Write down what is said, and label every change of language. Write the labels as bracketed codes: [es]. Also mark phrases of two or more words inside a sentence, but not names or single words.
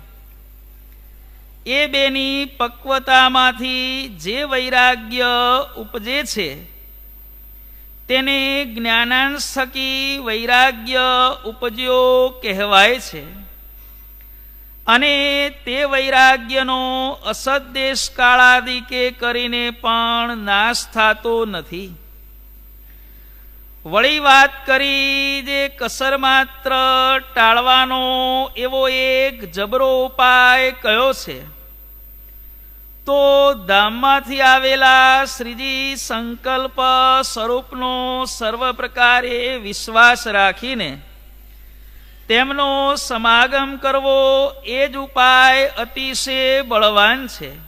[gu] એ બેની પક્વતામાંથી જે વૈરાગ્ય ઉપજે છે તેને જ્ઞાનાંશ થકી વૈરાગ્ય ઉપજ્યો કહેવાય છે અને તે વૈરાગ્યનો અસદ્દેશ કાળાદિકે કરીને પણ નાશ થાતો નથી। वળી વાત કરી જે કસર માત્ર ટાળવાનો એવો એક જબરો ઉપાય કયો છે તો ધામમાંથી આવેલા શ્રીજી સંકલ્પ સ્વરૂપનો સર્વ પ્રકારે વિશ્વાસ રાખીને તેમનો સમાગમ કરવો એ જ ઉપાય અતિશય બળવાન છે।